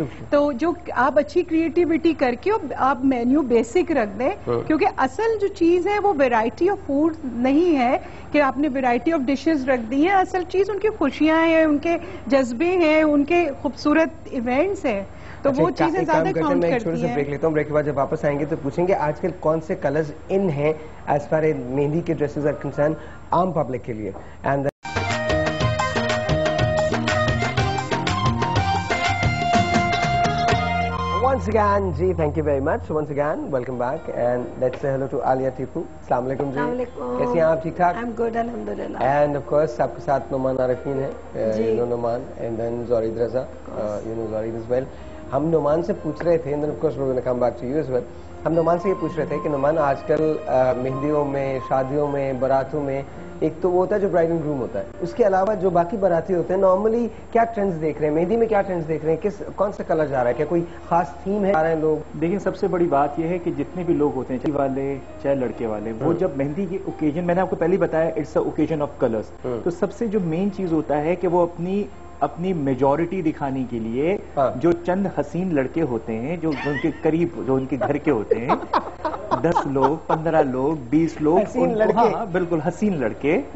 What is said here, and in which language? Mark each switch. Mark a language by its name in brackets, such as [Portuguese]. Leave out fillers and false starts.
[Urdu] تو جو آپ اچھی کریٹیوٹی کر کے آپ مینیو بیسک رکھ دیں، کیونکہ اصل جو چیز ہے وہ ویرائٹی آف فوڈ نہیں ہے کہ آپ نے ویرائٹی آف ڈشز رکھ دی ہیں. اصل چیز ان کی خوشیاں ہیں، ان کے جذبے ہیں، ان کے خوبصورت ایونٹس ہیں، تو وہ چیزیں زیادہ کاؤنٹ کرتی ہیں. میں ایک چھوٹے سے بریک لیتا ہوں، بریک کے بعد جب واپس آئیں گے تو پوچھیں گے آج کل کون سے کلرز ان ہیں ایز فار اے مہندی کے ڈریسز آر کنسرن عام پبلک کے لیے. [English] and once again, [Urdu] جی [English] thank you very much. Once again, welcome back and let's say hello to Alia Tipu. [Arabic] السلام علیکم جی. [Urdu] کیسی ہیں آپ؟ ٹھیک ٹھاک؟ [English] I'm good, alhamdulillah. And of course [Urdu] آپ کے ساتھ نعمان عارفین ہے. [English] You know Noman and then Zorid Raza. You know Zorid as well. [Urdu] ہم نعمان سے پوچھ رہے تھے [English] and then of course we're going to come back to you as well. [Urdu] ہم نعمان سے یہ پوچھ رہے تھے کہ نعمان آج کل مہندیوں میں، شادیوں میں، براتوں میں ایک تو وہ ہوتا ہے جو برائڈ اینڈ گروم ہوتا ہے، اس کے علاوہ جو باقی باراتی ہوتے ہیں نارملی کیا ٹرینڈز دیکھ رہے ہیں؟ مہندی میں کیا ٹرینڈز دیکھ رہے ہیں؟ کون سا کلر جا رہا ہے؟ کیا کوئی خاص تھیم ہے؟ آ رہے ہیں لوگ؟ دیکھیں سب سے بڑی بات یہ ہے کہ جتنے بھی لوگ ہوتے ہیں، چاہے والے چاہے لڑکے والے، وہ جب مہندی کے اوکیزن، میں نے آپ کو پہلے بتایا [English] it's a occasion of colours, [Urdu] تو سب سے جو مین چیز ہوتا ہے کہ وہ اپنی میجورٹی دکھانے کے لیے جو چند حسین لڑکے ہوتے ہیں جو ان کے قریب، جو ان کے گھر کے ہوتے ہیں 10 لوگ 15 لوگ 20 لوگ، ہاں بالکل حسین لڑکے،